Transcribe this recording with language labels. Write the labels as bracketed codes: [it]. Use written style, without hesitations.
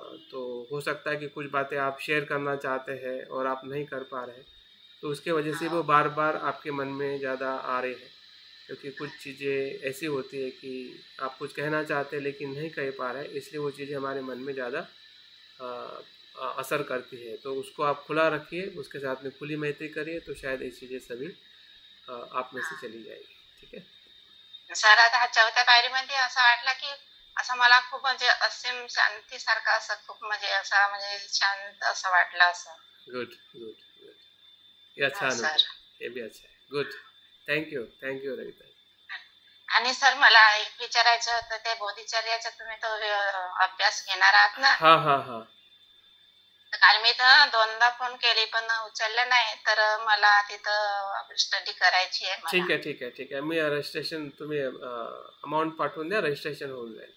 [hi] तो हो सकता है कि कुछ बातें आप शेयर करना चाहते हैं और आप नहीं कर पा रहे हैं, तो उसके वजह से वो बार बार आपके मन में ज़्यादा आ रहे हैं, क्योंकि कुछ चीज़ें ऐसी होती है कि आप कुछ कहना चाहते हैं लेकिन नहीं कह पा रहे हैं, इसलिए वो चीज़ें हमारे मन में ज़्यादा असर करती है। तो उसको आप खुला रखिए, उसके साथ में खुली मैत्री करिए, तो शायद ये चीज़ें सभी आप में से चली जाएगी। ठीक है [mr] सर, आता चौथ्या पायरीमध्ये असं वाटलं की असं मला खूप म्हणजे असीम शांतीसारखं असं खूप म्हणजे शांत असं वाटलं असं। [en] good good good, [hi] ये अच्छा अनुभव, ये भी अच्छा है। [en] Good, thank you Ravita. [mr] आणि सर, मला एक विचारायचं होतं, ते बोधिचर्याचा तुम्ही तो अभ्यास घेणार आहात ना? हाँ हाँ हाँ, कारण मी तर दोनदा फोन केली पण उचललं नाही, तर मला तिथं स्टडी करायची आहे मला। ठीक आहे, मी रजिस्ट्रेशन, तुम्ही अमाऊंट पाठवून द्या, रजिस्ट्रेशन होऊन जाईल।